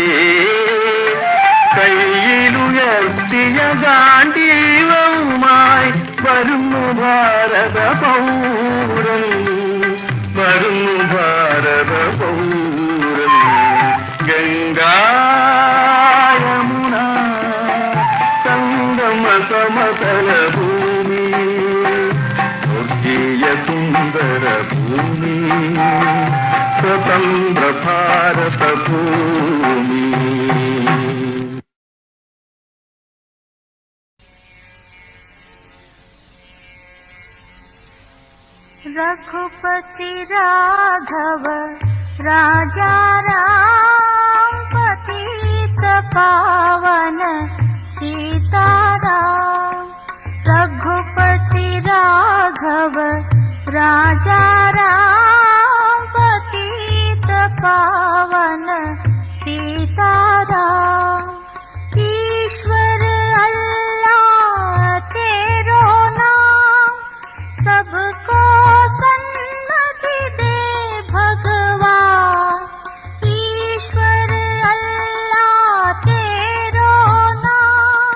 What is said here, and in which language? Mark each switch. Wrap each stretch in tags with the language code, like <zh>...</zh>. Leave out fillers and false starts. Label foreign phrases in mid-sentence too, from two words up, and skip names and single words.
<ml>കയ്യിലുയർത്തിയ ഗാന്ധീവവുമായി വരുന്നു ഭാരത പൗരൻ വരുന്നു ഭാരത പൗരൻ ഗംഗാ യമുന സംഗമ സമതല ഭൂമി സ്വർഗീയ സുന്ദര ഭൂമി സ്വതന്ത്ര ഭാരത ഭൂമി</ml> <hi>रघुपति राघव राजा राम पतित पावन सीताराम रघुपति राघव राजा राम पतित पावन सीताराम ईश्वर अल्लाह तेरो नाम सबको सन्मति दे भगवान ईश्वर अल्लाह तेरो नाम</hi>